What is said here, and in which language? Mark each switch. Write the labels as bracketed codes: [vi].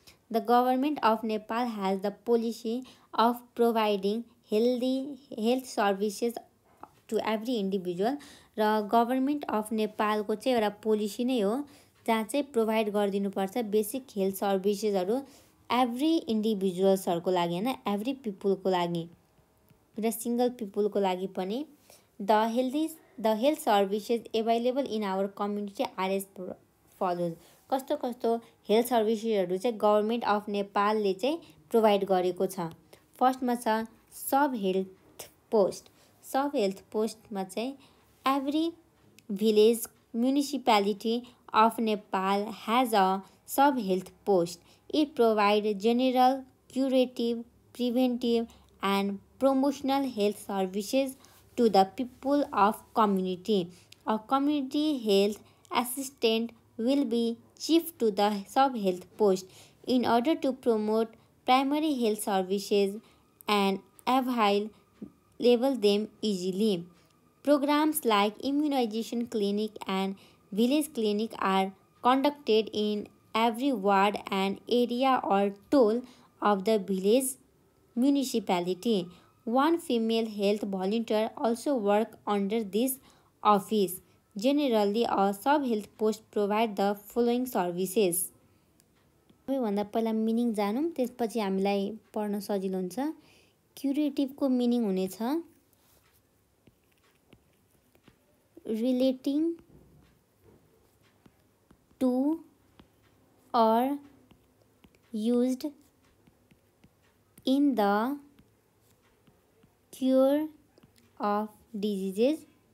[en] The government of Nepal has the policy of providing health services to every individual. [ne] र government of नेपालको चाहिँ एउटा policy नै हो जहाँ चाहिँ प्रोभाइड गरिदिनुपर्छ बेसिक हेल्थ सर्भिसेसहरू एभ्री इन्डिभिजुअल्सहरूको लागि होइन, एभ्री पिपुलको लागि र सिङ्गल पिपुलको लागि पनि। [en] The health services available in our community are as follows. [ne] कस्तो कस्तो हेल्थ सर्भिसेसहरू चाहिँ गभर्मेन्ट अफ नेपालले चाहिँ प्रोभाइड गरेको छ। फर्स्टमा छ सब हेल्थ पोस्ट। सब हेल्थ पोस्टमा चाहिँ every village municipality [en] of Nepal has a sub-health post. It provides general, curative, preventive and promotional health services to the people of community. A community health assistant will be chief to the sub-health post in order to promote primary health services and avail them easily. Programs like immunization clinic and village clinic are conducted in every ward and area or toll of the village municipality. One female health volunteer also works under this office. Generally, a sub-health post provides the following services. [ne] सबैभन्दा पहिला meaning जानौँ, त्यसपछि हामीलाई पढ्न सजिलो हुन्छ। क्युरेटिभको meaning हुनेछ relating [en] to or used in the cure of diseases.